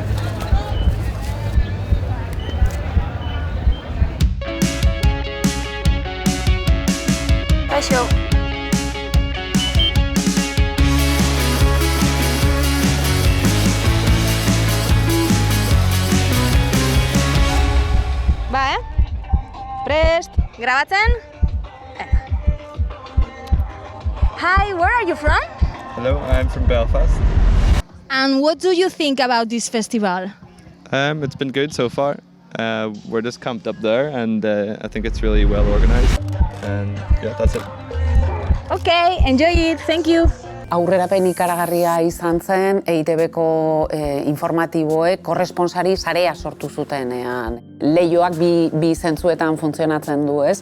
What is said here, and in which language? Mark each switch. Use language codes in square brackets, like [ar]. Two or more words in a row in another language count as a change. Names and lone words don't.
[eu] Kaixo. Prest, grabatzen? [en] Hi, where are you from? Hello, I'm from Belfast. And what do you think about this festival? It's been good so far. We're just camped up there and I think it's really well organized. And yeah, that's it. Okay, enjoy it, thank you. [eu] Aurrerapen ikaragarria izan zen, EITB-ko informatiboek korresponsari sarea sortu zutenean. Lehioak bi zentzuetan funtzionatzen du, ez?